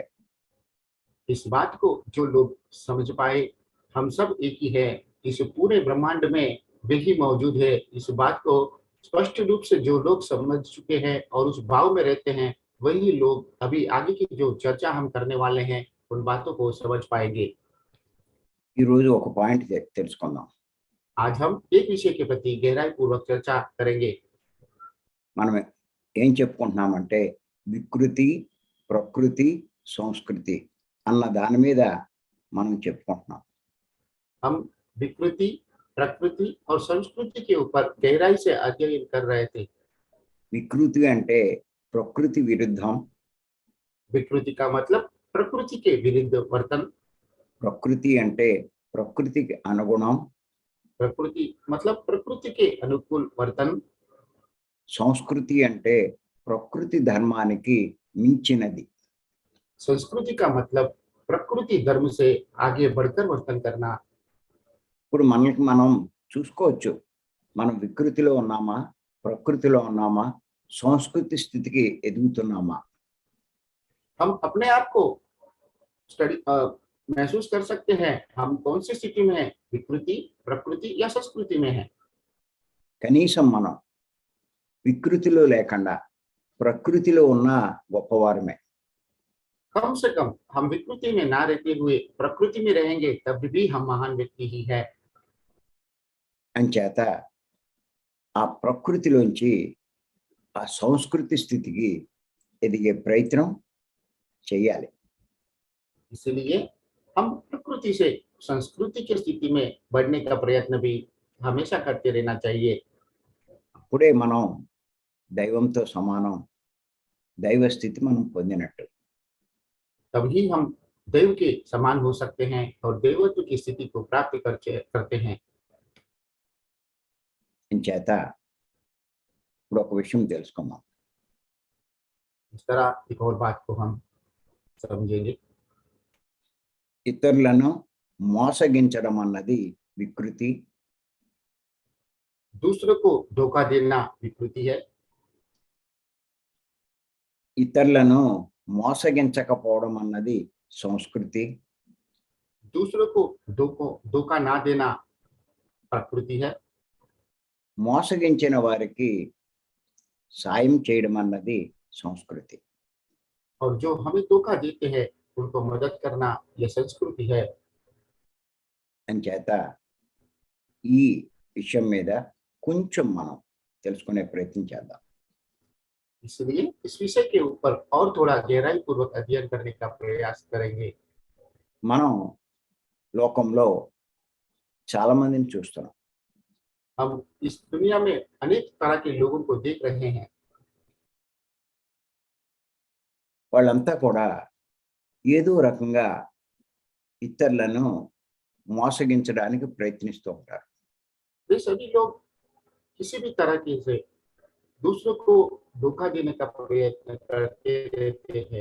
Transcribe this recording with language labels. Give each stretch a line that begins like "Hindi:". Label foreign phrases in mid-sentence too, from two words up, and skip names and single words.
Hindi: इस बात को जो लोग समझ पाए, हम सब एक ही है, इस पूरे ब्रह्मांड में वे ही मौजूद है, इस बात को स्पष्ट रूप से जो लोग समझ चुके हैं और उस भाव में रहते हैं, वही लोग अभी आगे की जो चर्चा हम करने वाले हैं उन बातों को समझ पाएंगे।
Telugu: ఈరోజు ఒక పాయింట్ తెలుసుకుందాం.
Hindi: आज हम एक विषय के प्रति गहराई पूर्वक चर्चा करेंगे।
Telugu: మనం ఏం చెప్పుకుంటున్నామంటే వికృతి, ప్రకృతి, సంస్కృతి అన్న దాని మీద మనం చెప్పుకుంటున్నాం.
Hindi: हम विकृति, प्रकृति और संस्कृति के ऊपर गहराई से अध्ययन कर रहे थे।
Telugu: వికృతి అంటే ప్రకృతి విరుద్ధం,
Hindi: विकृति का मतलब प्रकृति के विरुद्ध वर्तन,
Telugu: ప్రకృతి అంటే ప్రకృతికి అనుగుణం,
Hindi: प्रकृति मतलब प्रकृति के अनुकूल वर्तन,
Telugu: సంస్కృతి అంటే ప్రకృతి ధర్మానికి మించినది.
Hindi: संस्कृति का मतलब प्रकृति धर्म से आगे बढ़कर वर्तन करना।
Telugu: ఇప్పుడు మనకి మనం చూసుకోవచ్చు, మనం వికృతిలో ఉన్నామా, ప్రకృతిలో ఉన్నామా, సంస్కృతి స్థితికి ఎదుగుతున్నామా.
Hindi: हम अपने आप को स्टडी महसूस कर सकते हैं हम कौन सी स्थिति में हैं, विकृति, प्रकृति या संस्कृति में हैं।
Telugu: కనీసం మనం వికృతిలో లేకుండా ప్రకృతిలో ఉన్న గొప్పవారమే.
Hindi: कम से कम हम विकृति में ना रहते हुए प्रकृति में रहेंगे तब भी हम महान व्यक्ति ही है।
Telugu: అంచేత ఆ ప్రకృతిలోంచి ఆ సంస్కృతి స్థితికి ఎదిగే ప్రయత్నం చేయాలి.
Hindi: इसलिए हम प्रकृति से संस्कृति की स्थिति में बढ़ने का प्रयत्न भी हमेशा करते रहना चाहिए।
Telugu: అప్పుడే మనం దైవంతో సమానం, దైవ స్థితి మనం పొందినట్టు.
Hindi: तभी हम देव के समान हो सकते हैं और देवत्व की स्थिति को प्राप्त करते हैं।
Telugu: అంచేత ఇప్పుడు ఒక విషయం తెలుసుకుందాం.
Hindi: इस तरह एक और बात को हम समझेंगे।
Telugu: ఇతరులను మోసగించడం అన్నది వికృతి.
Hindi: दूसरों को धोखा देना विकृति है।
Telugu: ఇతరులను మోసగించకపోవడం అన్నది సంస్కృతి.
Hindi: दूसरों को धोखा ना देना प्रकृति है।
Telugu: మోసగించిన వారికి సాయం చేయడం అన్నది సంస్కృతి.
Hindi: और जो हमें धोखा देते हैं उनको मदद करना यह संस्कृति है।
Telugu: అంచేత ఈ విషయం మీద కొంచెం మనం తెలుసుకునే ప్రయత్నం చేద్దాం.
Hindi: इसलिए इस विषय के ऊपर और थोड़ा गहराई पूर्वक अध्ययन करने का प्रयास करेंगे।
Telugu: మనం లోకంలో చాలా మందిని చూస్తున్నాం.
Hindi: हम इस दुनिया में अनेक तरह के लोगों को देख रहे हैं।
Telugu: వాళ్ళంతా కూడా ఏదో రకంగా ఇతరులను మోసగించడానికి ప్రయత్నిస్తూ ఉంటారు.
Hindi: वे सभी लोग किसी भी तरह के से दूसरों को धोखा देने का प्रयत्न करते रहते हैं।